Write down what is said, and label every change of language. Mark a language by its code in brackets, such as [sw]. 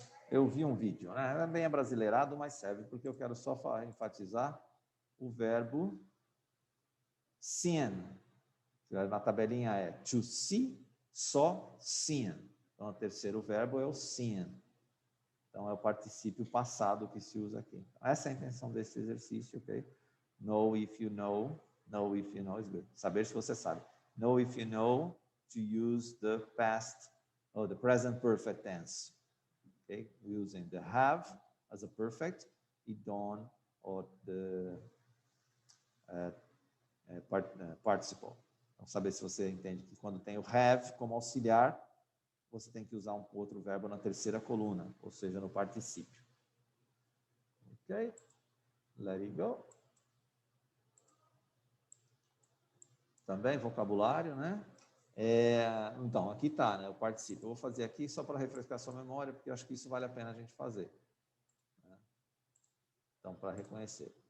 [pt] Eu vi um vídeo, né? É bem abrasileirado, mas serve porque eu quero só enfatizar o verbo seen. Na tabelinha é to see, só seen. Então, o terceiro verbo é o seen. Então, é o particípio passado que se usa aqui. Essa é a intenção desse exercício, ok? [en] Know if you know. Know if you know is good. [pt] Saber se você sabe. [en] Know if you know to use the past or the present perfect tense. Okay? Using the have as a perfect e done or the participle. [pt] Então, saber se você entende que quando tem o have como auxiliar, você tem que usar um outro verbo na terceira coluna, ou seja, no particípio. Ok? [en] Let it go. [pt] Também vocabulário, né? Então, aqui está, né, o particípio. Eu vou fazer aqui só para refrescar sua memória, porque eu acho que isso vale a pena a gente fazer. Né? Então, para reconhecer.